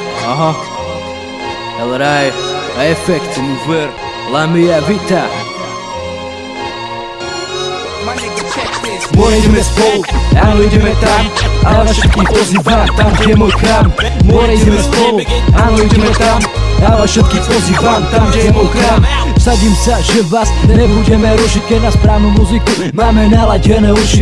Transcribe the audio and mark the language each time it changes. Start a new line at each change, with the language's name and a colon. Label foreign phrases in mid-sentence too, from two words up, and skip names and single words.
Italian: Aha. El Rai, a Effect, Mover, la mia vita.
Slovak: More ideme spolu, áno ideme tam, ale vás všetkých pozývam tam, kde je môj chrám. More ideme spolu, áno ideme tam, ale vás všetkých pozývam tam, kde je môj chrám. Vsadím sa, že vás nebudeme rušiť, keď na správnu muziku máme naladené uši.